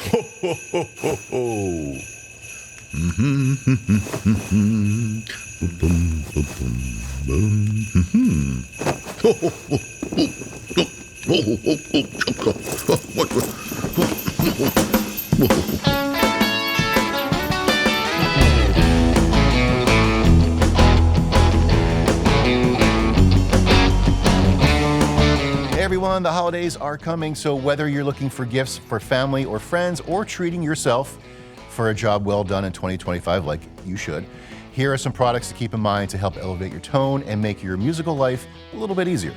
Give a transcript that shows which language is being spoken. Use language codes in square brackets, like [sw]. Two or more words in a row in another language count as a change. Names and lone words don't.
[en] Ho, ho, ho, ho, ho. Mm-hmm. Boom, boom, boom, boom. Mm-hmm. Ho, ho, ho, ho. Oh, ho, ho, ho, ho. Hey everyone, the holidays are coming, so whether you're looking for gifts for family or friends or treating yourself for a job well done in 2025 like you should, here are some products to keep in mind to help elevate your tone and make your musical life a little bit easier.